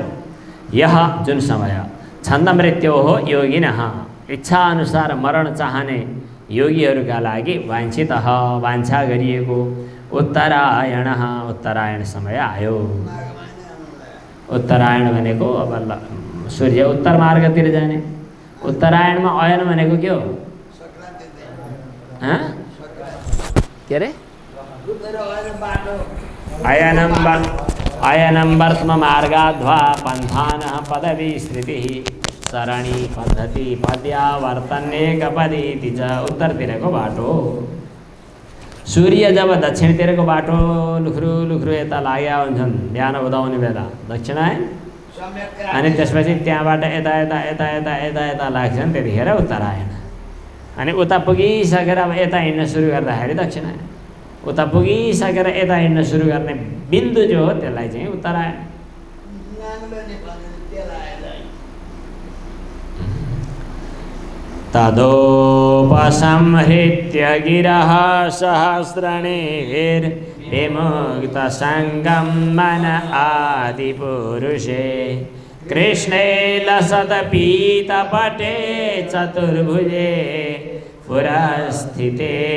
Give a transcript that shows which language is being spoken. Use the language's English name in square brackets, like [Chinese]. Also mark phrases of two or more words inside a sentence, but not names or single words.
[Nepali] यह जुन समय छन्द मृत्यु हो योगिनः, इच्छा अनुसार मरण चाहने योगीहरूका लागि वाञ्छितः वाञ्छा गरिएको उत्तरायणः, उत्तरायण समय आयो। उत्तरायण भनेको अब सूर्य उत्तर मार्गतिर जाने। उत्तरायणमा अयन भनेको के हो? के अरे? [Sanskrit] अयनं वर्त्ममार्गाध्वा पन्थानः पदवी स्मृतिः सरणी पद्धति पद्या वर्तन्नेकपदीति च। [Nepali] उत्तरतिरको बाटो। सूर्य जब दक्षिणतिरको बाटो लुख्रु यता लाग्या हुन्छन् बिहान उदाउने बेला दक्षिणायन, अनि त्यसपछि त्यहाँबाट यता लाग्छन्, त्यतिखेर उत्तरायण। अनि उता पुगिसकेर अब यता हिँड्न सुरु गर्दाखेरि दक्षिणायन, उता पुगिसकेर यता हिँड्न सुरु गर्ने बिन्दु जो हो त्यसलाई चाहिँ उत्तरायण। [Sanskrit] तदोपसंहृत्य गिरः सहस्रणेर्विमुक्तसङ्गं मन आदिपुरुषे कृष्णे लसत्पीतपटे चतुर्भुजे पुरस्थिते